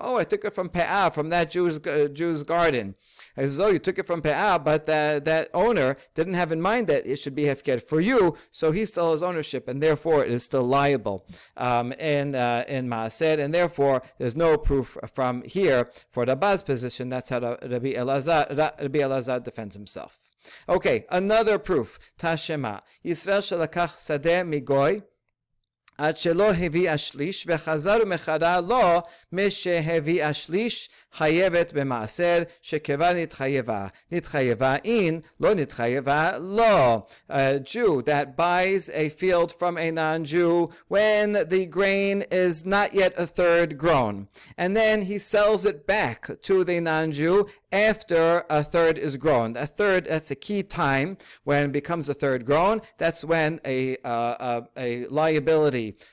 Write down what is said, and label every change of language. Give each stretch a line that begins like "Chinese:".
English: Oh, I took it from pe'ah, from that Jew's garden. I says, oh, you took it from pe'ah, but that owner didn't have in mind that it should be hefked for you, so he still has ownership, and therefore it is still liable in maaser, and therefore there's no proof from here for Rabbah's position. That's how Rabbi Elazar defends himself. Okay, another proof. Tashema.
Hebrew: Yisrael shelakach sadeh migoy עד שלא הביא השליש וחזר ומחרה לו משהביא השליש חייבת במעשר שכבר נתחייבה אין לא נתחייבה לו.
English: A Jew that buys a field from a non-Jew when the grain is not yet a third grown, and then he sells it back to the non-Jew after a third is grown. A third, that's a key time when it becomes a third grown. That's when a liability